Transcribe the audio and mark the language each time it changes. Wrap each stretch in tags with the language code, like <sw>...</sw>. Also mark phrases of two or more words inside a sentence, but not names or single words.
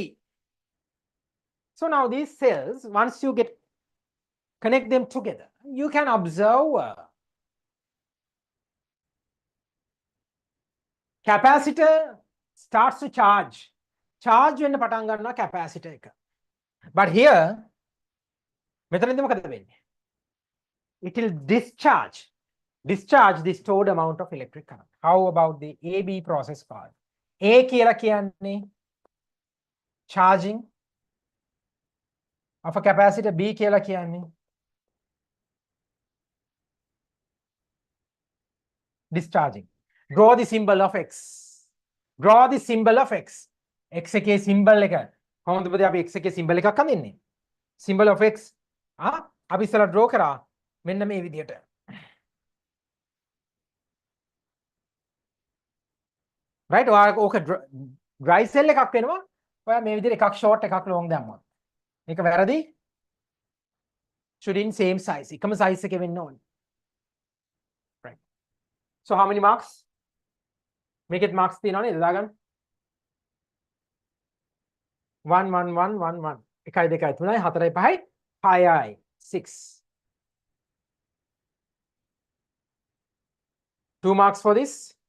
<en>So now these cells, once you connect them together, you can observe capacitor starts to charge.</en> <si>Charge වෙන්න පටන් ගන්නවා capacitor එක.</si> <en>But here</en> <si>මෙතනදී මොකද වෙන්නේ?</si> <en>It will discharge the stored amount of electric current. How about the AB process part? A</en> <si>කියලා කියන්නේ</si> <en>charging of a capacitor,</en> <si>B කියලා කියන්නේ discharging.</si> <en>Draw the symbol of X. Draw the symbol of X.</en> <si>X එකේ symbol එක කොහොමද පුතේ අපි X එකේ symbol එකක් අඳින්නේ?</si> <en>Symbol of X.</en> <si>අපි ඉස්සලා draw කරා මෙන්න මේ විදිහට. Right, ඔයා ඕක</si> <en>dry cell</en> <si>එකක් වෙනවා. ඔයා මේ විදිහට එකක් short එකක් long දැම්මොත්. මේක වැරදි.</si> <en>Should in same size.</en> <si>එකම size එකේ වෙන්න ඕනේ.</si> <en>Right. So how many marks?</en> <si>මේකෙත් marks තියෙනවා නේද? දාගන්න. 1 1 1 1 1. 1 2 3 4 5 6යි 6.</si> <en>2 marks for this.</en>